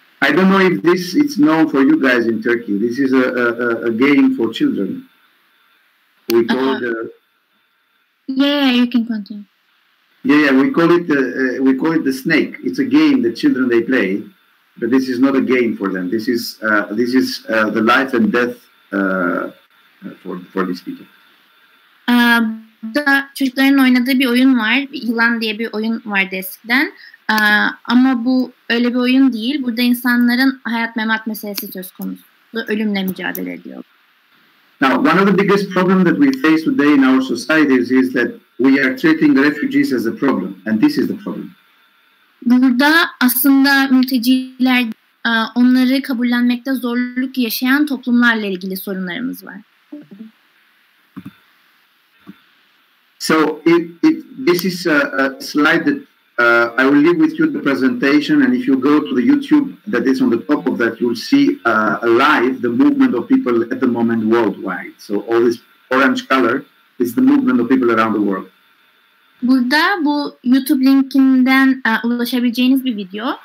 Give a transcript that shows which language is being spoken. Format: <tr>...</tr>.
<en>I don't know if this is known for you guys in Turkey. This is a game for children. We call it Yeah, you can continue. Yeah, we call it the snake. It's a game that children they play. But this is not a game for them. This is the life and death for these people.</en> <tr>Burada çocukların oynadığı bir oyun var. Yılan diye bir oyun vardı eskiden. Ama bu öyle bir oyun değil. Burada insanların hayat memat meselesi söz konusu. Ölümle mücadele ediyor.</tr> <en>Now, one of the biggest problems that we face today in our societies is that we are treating refugees as a problem, and this is the problem.</en> <tr>Burada aslında mülteciler, onları kabullenmekte zorluk yaşayan toplumlarla ilgili sorunlarımız var.</tr> <en>So this is a slide that I will leave with you the presentation, and if you go to the YouTube that is on the top of that, you'll see live the movement of people at the moment worldwide. So all this orange color is the movement of people around the world.</en> <tr>Burada bu YouTube linkinden ulaşabileceğiniz bir video.</tr>